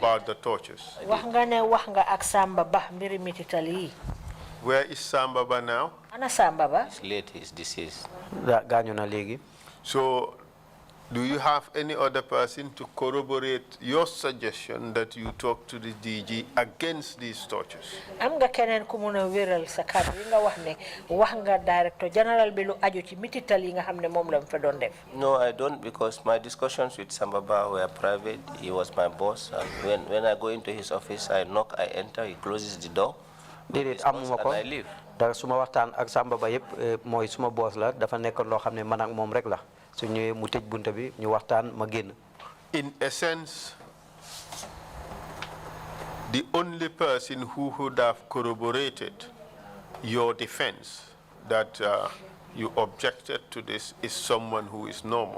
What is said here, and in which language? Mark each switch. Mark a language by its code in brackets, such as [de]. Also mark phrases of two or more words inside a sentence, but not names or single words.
[en] About the tortures. Where is Samba Ba now? He's late, he's deceased. So, do you have any other person to corroborate your suggestion that you talk to the DG against these tortures? [wo] Am nga keneen ku mëna wéral sa kàddu yi nga wax nga [en] Director General [wo] bi lu aju ci mitital yi nga xam ne moom la fa doon def. [en] No, I don't, because my discussions with Sambaba were private. He was my boss, and when I go into his office, I knock, I enter, he closes the door, and I leave. [wo] Da suma waxtaan ak Samba Ba yépp mooy suma boss la dafa nekk loo xam ne man ak moom rek la. [en] In essence, the only person who would have corroborated your defense that you objected to this is someone who is normal.